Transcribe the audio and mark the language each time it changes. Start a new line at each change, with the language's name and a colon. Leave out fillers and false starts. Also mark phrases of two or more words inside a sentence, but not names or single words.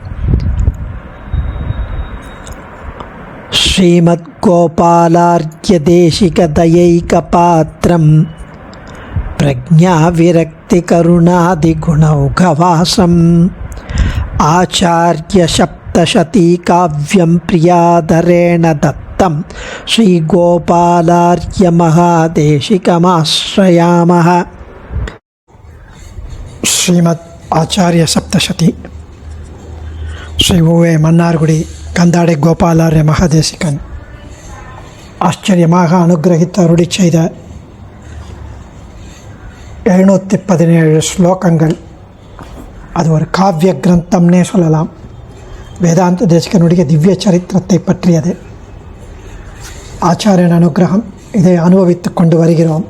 Sanskrit: श्रीमद्गोपालार्घ्यदेशिकदयैकपात्रं प्रज्ञाविरक्तिकरुणादिगुणौघवासम् आचार्यसप्तशतीकाव्यं प्रियाधरेण दत्तं श्रीगोपालार्घ्यमहादेशिकमाश्रयामः।
Tamil: श्रीमद् आचार्य सप्तशती श्री ओवे मन्नार्गुडी कंदाडे गोपालार्य महादेशिकन आश्चर्यமாக அனுகிரகித்து அருளிச் செய்த 717 ஸ்லோகங்கள். அது ஒரு காவிய கிரந்தம்னே சொல்லலாம். வேதாந்த தேசிகனுடைய திவ்ய சரித்திரத்தை பற்றியது. ஆச்சாரியன் அனுகிரகம் இதை அனுபவித்து கொண்டு வருகிறோம்.